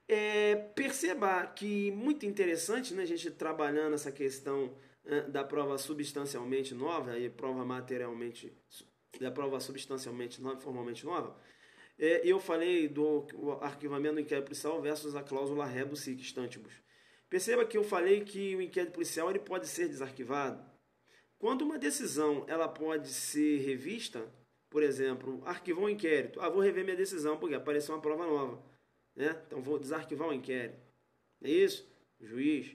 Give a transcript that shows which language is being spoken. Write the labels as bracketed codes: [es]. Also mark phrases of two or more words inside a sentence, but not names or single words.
[pt] Perceba que muito interessante, né, a gente trabalhando essa questão da prova substancialmente nova e prova materialmente da prova substancialmente nova, formalmente nova. Eu falei do arquivamento do inquérito policial versus a cláusula [la] rebus sic stantibus. [pt] Perceba que eu falei que o inquérito policial ele pode ser desarquivado. Quando uma decisão ela pode ser revista, por exemplo, arquivou um inquérito, vou rever minha decisão porque apareceu uma prova nova, né? Então vou desarquivar o inquérito. É isso? O juiz.